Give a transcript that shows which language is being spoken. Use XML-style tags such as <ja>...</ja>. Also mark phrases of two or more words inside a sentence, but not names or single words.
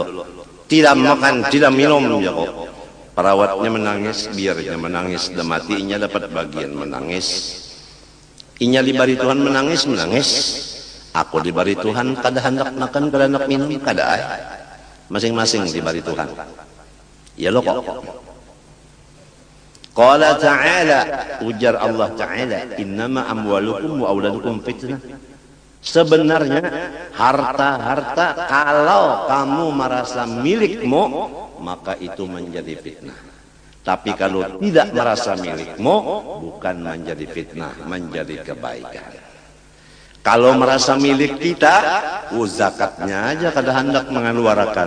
<id>Tidak makan, tidak minum ya kok. Perawatnya menangis, biarnya menangis, dan matinya dapat bagian menangis.</id> <bjn>Inya dibari Tuhan menangis, menangis. Aku dibari Tuhan kada hendak makan, kada hendak minum, kada.</bjn> <id>Masing-masing dibari Tuhan. Ya lo kok.</id> <ar>قال تعالى,</ar> <bjn>ujar Allah Ta'ala,</bjn> <ar>إنما أموالكم وأولادكم فتنة.</ar> <id>Sebenarnya harta-harta kalau kamu merasa milikmu maka itu menjadi fitnah. Tapi kalau tidak merasa milikmu bukan menjadi fitnah, menjadi kebaikan.</id> <bjn>Kalau merasa milik kita, zakatnya aja kada hendak mengeluarkan.</bjn>